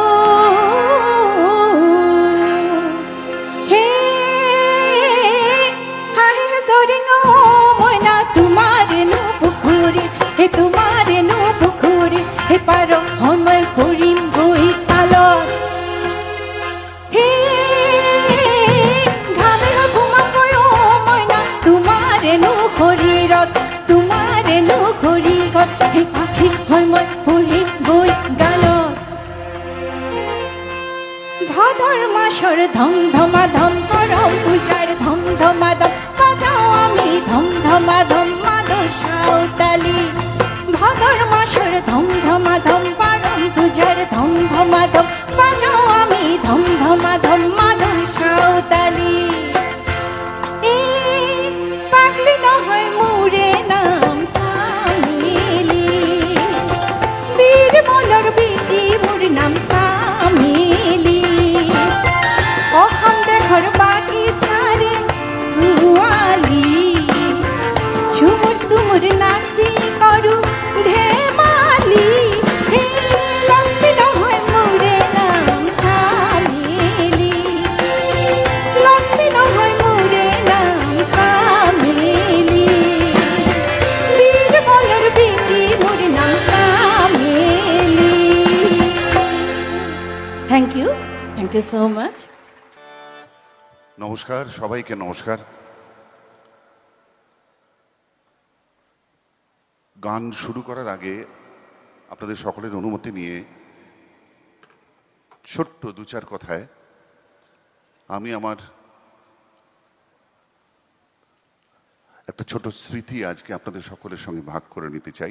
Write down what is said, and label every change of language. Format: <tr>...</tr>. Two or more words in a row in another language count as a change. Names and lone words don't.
<as>হে হাঁহি চৰিঙ মইনা তোমাৰেনো পুখুৰী, হে তোমাৰেনো পুখুৰী, হে পাৰ সময় পৰিম গৈ চালত, হে ঘামে ঘুমাকৈ মইনা তোমাৰেনো শৰীৰত, তোমাৰেনো শৰীৰত, হে পাখি সময় পৰিম গৈ গালত। ভাদৰ মাছৰ ধম ধমা ধম কৰম পূজাৰ ধম ধমা ধম, বাজাও আমি ধম ধমা ধম মাদৰ সাঁওতালি, ভাদৰ মাছৰ ধম ধমা ধম পাৰম পূজাৰ ধম ধমা ধম, বাজাও আমি ধম ধমা ধম মাদৰ সাঁওতালি, এই পাগলি নহয় মোৰে নাম চামেলি, বীৰবলৰ বেটি মোৰ নাম চামেলি। অসম দেশৰ বাগিচাৰে ছোৱালী ঝুমুৰ তুমুৰ নাচি কৰোঁ ধেমালি, হে লক্ষ্মী নহয় মোৰে নাম চামেলি, লক্ষ্মী নহয় মোৰে নাম চামেলি, বীৰবলৰ বেটি মোৰ নাম চামেলি।</as> <en>Thank you so much.</en> <bn>নমস্কার, সবাইকে নমস্কার। গান শুরু করার আগে আপনাদের সকলের অনুমতি নিয়ে ছোট্ট দু চার কথায় আমি আমার একটা ছোট স্মৃতি আজকে আপনাদের সকলের সঙ্গে ভাগ করে নিতে চাই।</bn>